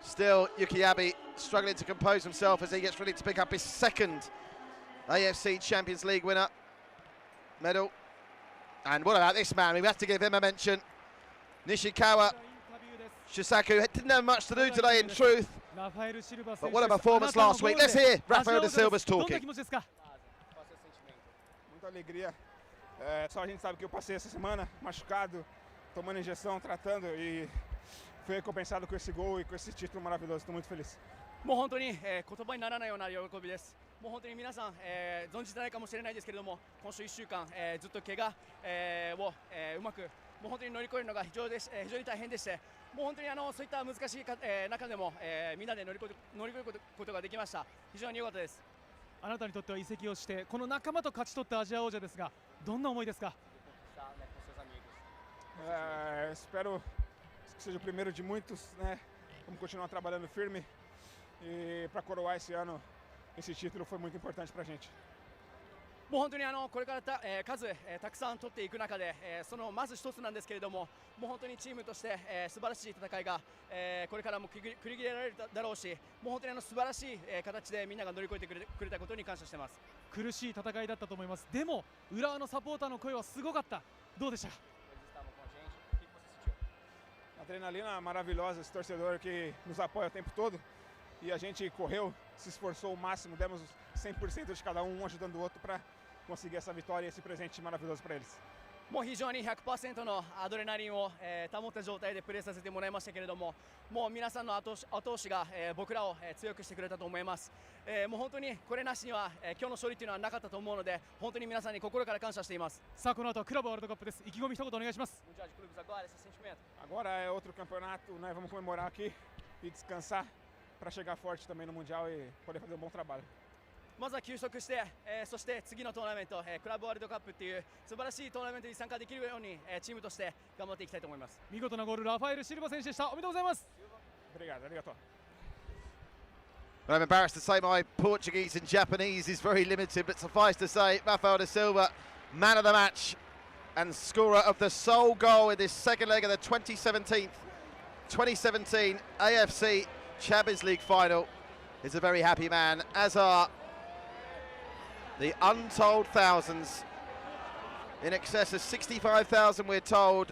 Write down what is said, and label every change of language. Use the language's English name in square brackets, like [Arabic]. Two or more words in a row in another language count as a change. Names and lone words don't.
[English] Still, Yukiabe struggling to compose himself as he gets ready to pick up his second AFC Champions League winner medal. And what about this man? We have to give him a mention. Nishikawa Shisaku didn't have much to do today, in truth. But what a performance last week. Let's hear Rafael da Silva's talking. [Portuguese] Muita alegria. Só a gente sabe que eu passei essa semana machucado, tomando injeção, tratando, e foi recompensado com esse gol e com esse título maravilhoso. Estou muito feliz. [Japanese] もう本当に、言葉にならないような喜びです。もう本当に皆さん、存じてないかもしれないですけれども、今週1週間、ずっと怪我、を、うまくもう本当に乗り越えるのが非常に大変でして、もう本当にそういった難しい中でも、みんなで乗り越えることができました。非常に良かったです。あなたにとっては移籍をしてこの仲間と勝ち取ったアジア王者ですが、どんな思いですか？ [Portuguese] Espero que seja o primeiro de muitos, né? Vamos continuar trabalhando firme e para coroar esse ano, esse título foi muito importante para a gente. [Japanese] もう本当にこれから数たくさん取っていく中で、そのまず一つなんですけれども、もう本当にチームとして、素晴らしい戦いが、これからも繰り広げられるだろうし、もう本当に素晴らしい、形でみんなが乗り越えてくれたことに感謝しています。苦しい戦いだったと思います。でも浦和のサポーターの声はすごかった。どうでした？ [Portuguese] Adrenalina maravilhosa, esse torcedor que nos apoia o tempo todo, e a gente correu, se esforçou o máximo, demos 100% de cada um ajudando o outro para conseguir essa vitória e esse presente maravilhoso para eles. [Japanese] もう非常に 100% のアドレナリンを、保った状態でプレーさせてもらいましたけれども、もう皆さんの後押しが、僕らを、強くしてくれたと思います。もう本当にこれなしには、今日の勝利というのはなかったと思うので、本当に皆さんに心から感謝しています。さあこの後はクラブワールドカップです。意気込み一言お願いします。 [Portuguese] Agora é outro campeonato, né? Vamos comemorar aqui e descansar para chegar forte também no Mundial e poder fazer um bom trabalho. [Japanese] まずは休息して、そして次のトーナメント、クラブワールドカップっていう素晴らしいトーナメントに参加できるように、チームとして頑張っていきたいと思います。見事なゴール、ラファエル・シルバ選手でした。おめでとうございます。 [Portuguese] Obrigado, arigato. [English] Well, I'm embarrassed to say my Portuguese and Japanese is very limited, but suffice to say, Rafael da Silva, man of the match and scorer of the sole goal in this second leg of the 2017 AFC Champions League final, is a very happy man, as are the untold thousands, in excess of 65,000 we're told.